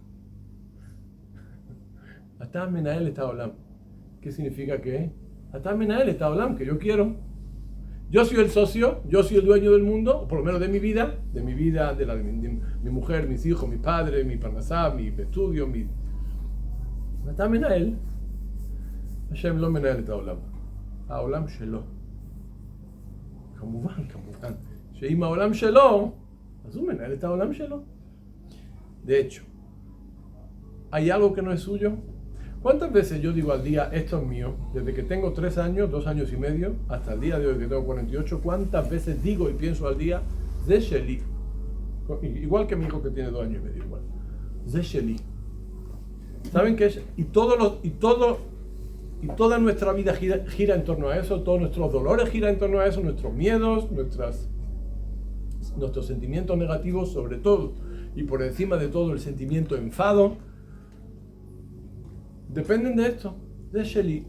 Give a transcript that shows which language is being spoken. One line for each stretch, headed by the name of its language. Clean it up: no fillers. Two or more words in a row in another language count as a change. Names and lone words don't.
Hebrew: אתה מנהל את העולם.
Spanish: ¿Qué significa que?
Hebrew: אתה מנהל את העולם,
Spanish: que yo quiero. Yo soy el socio, yo soy el dueño del mundo, o por lo menos de mi vida, de mi mujer, mis hijos, mi padre, mi parnasá, mi estudio, mi...
Hebrew: אתה מנהל. השם לא מנהל את העולם. העולם שלו. כמובן. שאם העולם שלו, אז הוא מנהל את העולם שלו.
Spanish: De hecho, ¿hay algo que no es suyo? ¿Cuántas veces yo digo al día, esto es mío? Desde que tengo 3 años, 2 años y medio, hasta el día de hoy que tengo 48, ¿cuántas veces digo y pienso al día,
Hebrew: זה שלי?
Spanish: Igual que mi hijo que tiene 2 años y medio, igual.
Hebrew: זה שלי.
Spanish: ¿Saben qué es? Y toda nuestra vida gira en torno a eso, todos nuestros dolores giran en torno a eso, nuestros miedos, nuestros sentimientos negativos, sobre todo, y por encima de todo el sentimiento de enfado, dependen de esto, de Sheli.